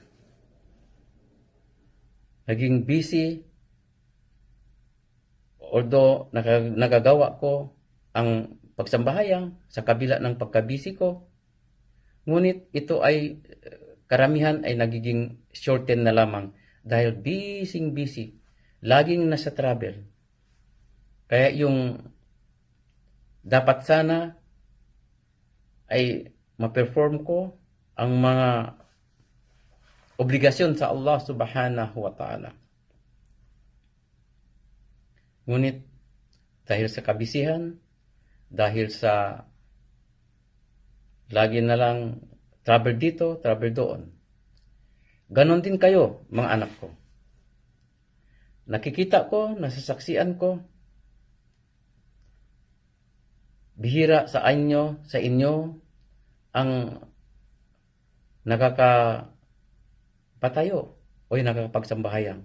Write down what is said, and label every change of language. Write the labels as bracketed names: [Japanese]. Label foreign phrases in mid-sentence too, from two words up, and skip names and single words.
[Filipino] Naging [English] busy, although [Filipino] nagagawa ko ang pagsambahayang sa kabila ng pagkabisi ko, ngunit ito ay karamihan ay nagiging shorten na lamang dahil busy, laging nasa travel. Kaya yung dapat sana ay ma-perform ko ang mga obligasyon sa [Arabic] الله سبحانه وتعالى. [Filipino] Ngunit dahil sa kabisihan, dahil sa lagi na lang travel dito, travel doon. Ganon din kayo, mga anak ko. Nakikita ko, nasasaksian ko, bihira sa inyo ang nakakapatayo o nakakapagsambahayang.